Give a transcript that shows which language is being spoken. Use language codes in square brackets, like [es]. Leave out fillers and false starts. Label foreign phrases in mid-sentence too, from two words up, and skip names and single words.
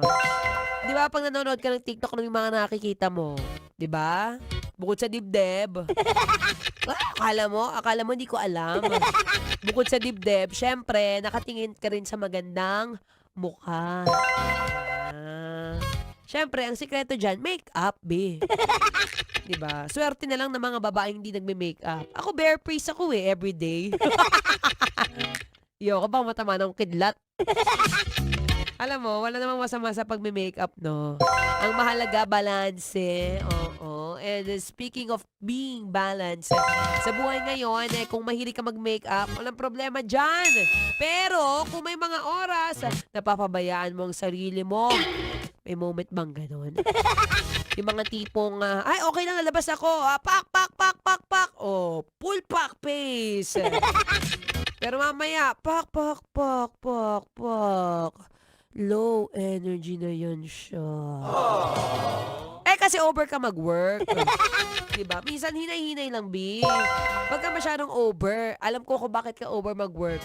[tl] Di ba pag nanonood ka ng TikTok ng mga nakikita mo, di ba? Bukod sa dibdib. Akala mo hindi ko alam. Bukod sa dibdib, syempre, nakatingin ka rin sa magandang mukha. Syempre, ang sikreto dyan, make-up, be. Diba? Swerte na lang ng mga babaeng hindi nagme-makeup. Ako, [en] bare face [tl] ako everyday. Yo, ka bang matama ng kidlat? Alam mo, wala namang masama sa pagme-makeup, no? Ang mahalaga, balanse. Oo. [en] And speaking of being balanced, [tl] sa buhay ngayon, kung mahilig ka mag-makeup, walang problema dyan. Pero, kung may mga oras, napapabayaan mo ang sarili mo. May moment bang ganun? Yung mga tipong, ay, okay lang, lalabas ako. Pak, pak, pak, pak, pak. Oh, full pak face. Pero mamaya, pak, pak, pak, pak, pak. [en] Low energy [tl] na yan siya. Kasi over ka mag-work. Diba? Minsan hinay-hinay lang, B. Pag ka masyadong over, alam ko kung bakit ka over mag-work.